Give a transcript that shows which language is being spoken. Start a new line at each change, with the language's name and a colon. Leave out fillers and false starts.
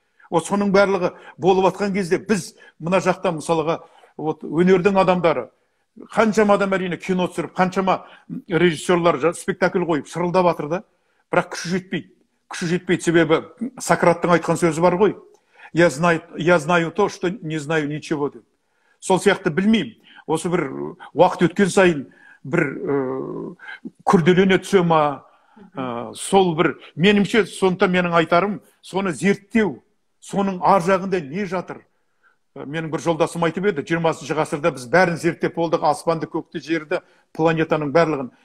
Kazakh: Соның барлығы болып жатқан кезде біз мына жақта мысалға өнердің адамдары, қаншама адам әрине кино түсіріп, қаншама режиссерлар спектакль қойып шырылдап жатыр да, бірақ күші жетпейді. Күші жетпейді, себебі Сократтың айтқан сөзі бар ғой.
Russian: Я знаю то, что не знаю ничего деп.
Kazakh: Сол сияқты білмеймін. Осы бір уақыт өткен сайын бір күрделене түсе ма, сол бір менімше сонда менің айтарым, соны зерттеу, соның ар жағында не жатыр. Менің бір жолдасым айтып еді, 20 ғасырда біз бәрін зерттеп болдық, аспанды, көкті, жерді, планетаның барлығын.